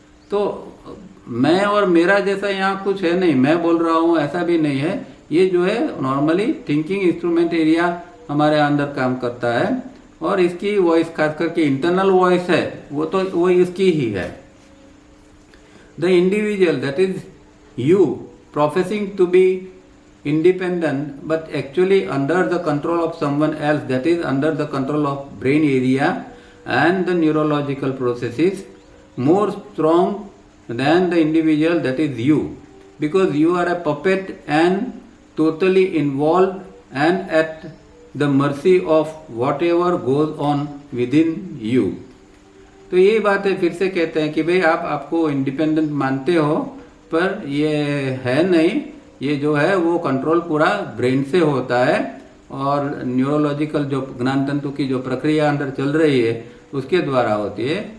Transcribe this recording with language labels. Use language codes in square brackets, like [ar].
[hi] तो मैं और मेरा जैसा यहाँ कुछ है नहीं, मैं बोल रहा हूँ ऐसा भी नहीं है। ये जो है नॉर्मली थिंकिंग इंस्ट्रूमेंट एरिया हमारे अंदर काम करता है, और इसकी वॉइस खास करके इंटरनल वॉइस है वो इसकी ही है। [en] The individual that is you professing to be independent but actually under the control of someone else, that is under the control of brain area and the neurological processes, more strong than the individual that is you, because you are a puppet and totally involved and at the mercy of whatever goes on within you। [hi] तो यही बात है, फिर से कहते हैं कि भाई आप आपको इंडिपेंडेंट मानते हो, पर ये है नहीं। ये जो है वो कंट्रोल पूरा ब्रेन से होता है, और न्यूरोलॉजिकल जो ज्ञान तंतु की जो प्रक्रिया अंदर चल रही है उसके द्वारा होती है।